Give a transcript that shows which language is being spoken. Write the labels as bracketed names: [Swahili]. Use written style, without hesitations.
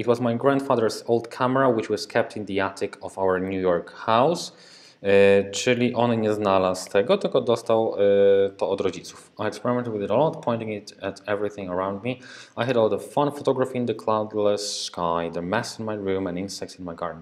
[English] It was my grandfather's old camera, which was kept in the attic of our New York house. [Polish] Czyli on nie znalazł tego, tylko dostał to od rodziców. [English] I experimented with it a lot, pointing it at everything around me. I had a lot of fun photography in the cloudless sky, the mess in my room and insects in my garden.